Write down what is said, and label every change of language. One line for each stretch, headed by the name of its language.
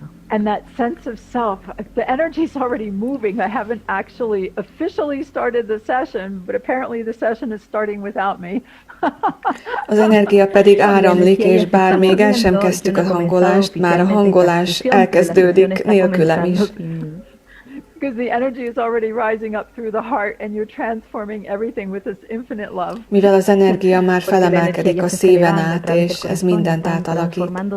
English: And that sense of self, the energy is already moving. I haven't actually officially started the session, but apparently the session is starting without me.
Hungarian: Az energia pedig áramlik, és bár még el sem kezdtük a hangolást, már a hangolás elkezdődik nélkülem is.
English: Because the energy is already rising up through the heart and you're transforming everything with this infinite love.
Hungarian: Mivel az energia már felemelkedik a szíven át, és ez mindent átalakít.